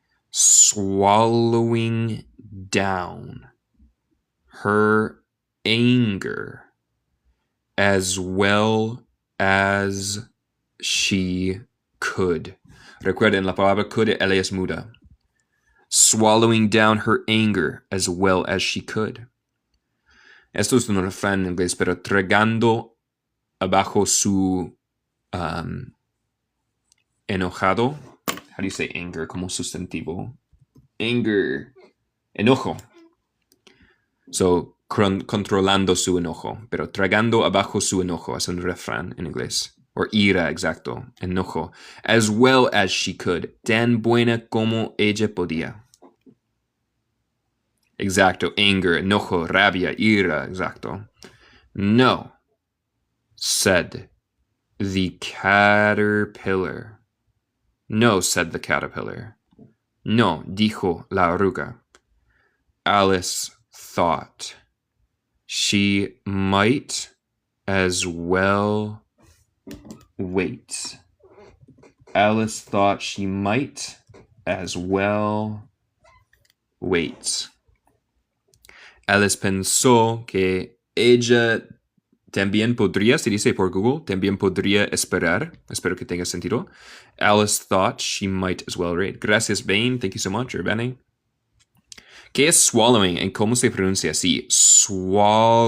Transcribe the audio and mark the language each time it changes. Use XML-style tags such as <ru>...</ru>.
<en>Swallowing down her anger as well as she could.</en> <es>Recuerden, la palabra could, ella es muda.</es> <en>Swallowing down her anger as well as she could.</en> <es>Esto es un refrán en inglés, pero tragando abajo su enojado.</es> <en>How do you say anger</en> <es>como sustantivo?</es> <en>Anger. Enojo.</en> <es>So, controlando su enojo, pero tragando abajo su enojo es un refrán en inglés.</es> <en>Or</en> <es>ira, exacto, enojo.</es> <en>As well as she could.</en> <es>Tan buena como ella podía. Exacto, anger, enojo, rabia, ira, exacto.</es> <en>No, said the caterpillar. No, said the caterpillar.</en> <es>No, dijo la oruga.</es> <en>Alice thought she might as well wait. Alice thought she might as well wait.</en> <es>Alice pensó que ella también podría, se dice por Google, también podría esperar. Espero que tenga sentido.</es> <en>Alice thought she might as well wait.</en> <es>Gracias,</es> <en>Bane. Thank you so much, Urbane.</en> <es>¿Qué es swallowing y cómo se pronuncia así? Swallowing.</es>